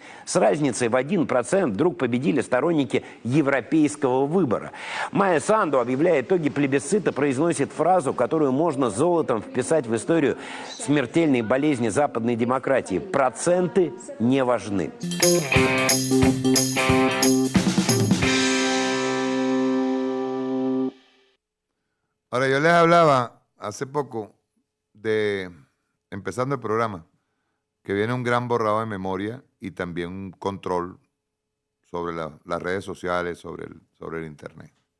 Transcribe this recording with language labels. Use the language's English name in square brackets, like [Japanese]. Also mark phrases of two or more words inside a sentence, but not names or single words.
[Russian] С разницей в 1% вдруг победили сторонники европейского выбора. Майя Санду, объявляя итоги плебисцита, произносит фразу, которую можно золотом вписать в историю смертельной болезни западной демократии. Проценты не важны. [Spanish] Ahora, yo les hablaba hace poco de, empezando el programa, que viene un gran borrado de memoria y también un control sobre las redes sociales, sobre el Internet.